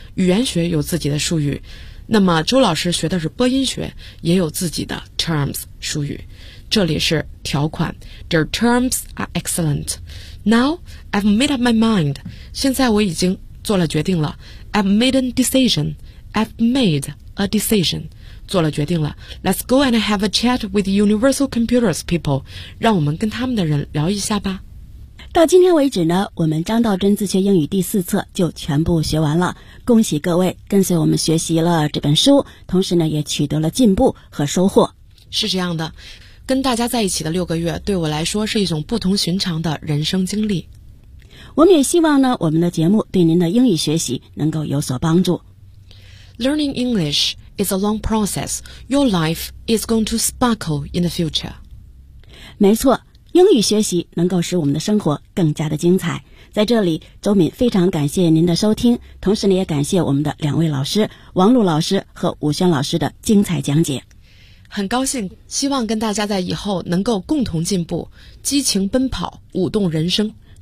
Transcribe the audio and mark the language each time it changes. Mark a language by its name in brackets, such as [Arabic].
[Chinese] 语言学有自己的术语。那么周老师学的是播音学也有自己的 terms, 术语。这里是条款。 [English] Their terms are excellent. Now, I've made up my mind. [Chinese] 现在我已经做了决定了。 [English] I've made a decision. I've made a decision. [Chinese] 做了决定了。 [English] Let's go and have a chat with Universal Computers people. [Chinese] 让我们跟他们的人聊一下吧。到今天为止呢，我们张道真自学英语第四册就全部学完了。恭喜各位跟随我们学习了这本书，同时呢，也取得了进步和收获。是这样的。跟大家在一起的六个月对我来说是一种不同寻常的人生经历。我们也希望呢，我们的节目对您的英语学习能够有所帮助。 [English] Learning English is a long process. Your life is going to sparkle in the future. [Chinese] 没错，英语学习能够使我们的生活更加的精彩。在这里，周敏非常感谢您的收听，同时呢，也感谢我们的两位老师，王璐老师和武轩老师的精彩讲解。很高兴，希望跟大家在以后能够共同进步，激情奔跑，舞动人生。